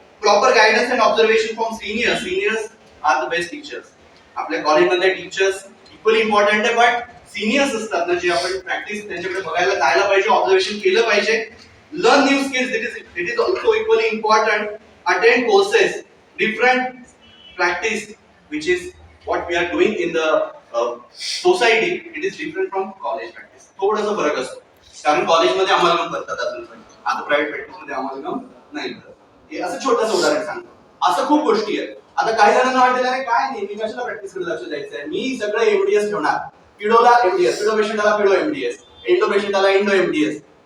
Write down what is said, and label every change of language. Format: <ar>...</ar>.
<en>Proper guidance and observation from seniors. Seniors are the best teachers.</en> <mr>आपल्या कॉलेजमधले teachers</mr> <en>equally important</en> <mr>आहे, but seniors असतात ना जे आपण प्रॅक्टिस त्यांच्याकडे बघायला जायला पाहिजे, ऑब्झर्वेशन केलं पाहिजे.</mr> <en>Learn new skills. It is also equally important. Attend courses, different practice, which is what we are doing in the society. It is different from college practice.</en> <mr>थोडासा फरक असतो कारण कॉलेजमध्ये अमलगम करतात अजून पण. आता प्रायव्हेट प्रॅक्टिस मध्ये अमलगम नाही करत. हे असं छोटंसं उदाहरण सांगतो. असं खूप गोष्टी आहेत. आता काही जणांना वाटेल अरे काय नाही, मी कशाला प्रॅक्टिस कडे लक्ष द्यायचंय, मी सगळं MDS ठेवणार. पिडोला MDS, पिडो पेशंटला पिडो MDS, एंडो पेशंटला एंडो MDS.</mr>